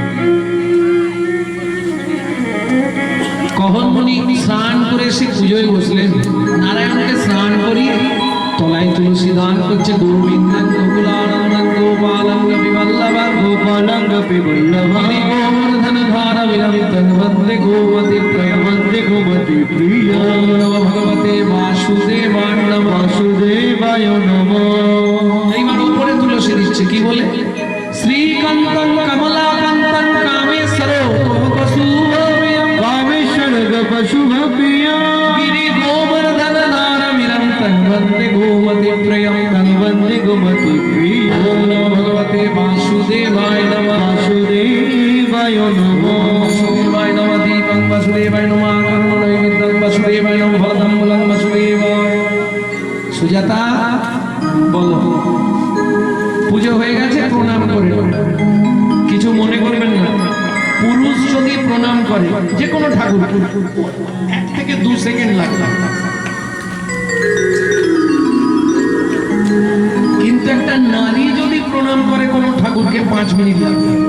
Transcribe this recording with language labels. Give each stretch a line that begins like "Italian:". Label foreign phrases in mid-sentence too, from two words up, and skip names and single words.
Bangla: কহনমণি স্নান করে সে পুজোয় বসলেন, নারায়ণকে স্নান করিয়ে তলায় তুলসী দান করছে।
Sanskrit: গোবিন্দং গোকুলানন্দং গোপালং বিবল্লভং গোপালং বিবল্লভং গোবর্ধন ধারা বিরমিতং বন্দে গোমতি প্রিয়, বন্দে গোমতি প্রিয়। নমো ভগবতে বাসুদেবায় নমঃ, বাসুদেবায় নমঃ।
Bangla: এইবার উপরে তুলসী দিচ্ছে, কি বলে?
Sanskrit: শ্রীকান্তং কমলাকান্তং কামেশ্বর পশুভপ্রিয়া গিরি গোবর্ধন ধারমিরং তং বন্দে গোমতি প্রিয়ং, তং বন্দে গোমতি প্রিয়। নমো ভগবতে বাসুদেবায় নমঃ, বাসুদেবায় নমঃ, বাসুদেবায় নমঃ। দীপং বাসুদেবায় নমঃ, কর্মণৈবেদ্যং বাসুদেবায় নমঃ, ফলদাম্বুলং বাসুদেবায়।
Bangla: সুজাতা বলো, পুজো হয়ে গেছে, প্রণাম করে কিছু মনে করবেন না। পুরুষ যদি প্রণাম করে যে কোনো ঠাকুর, 1 থেকে 2 সেকেন্ড লাগবে, কিন্তু একটা নারী যদি প্রণাম করে কোনো ঠাকুরকে 5 মিনিট লাগবে।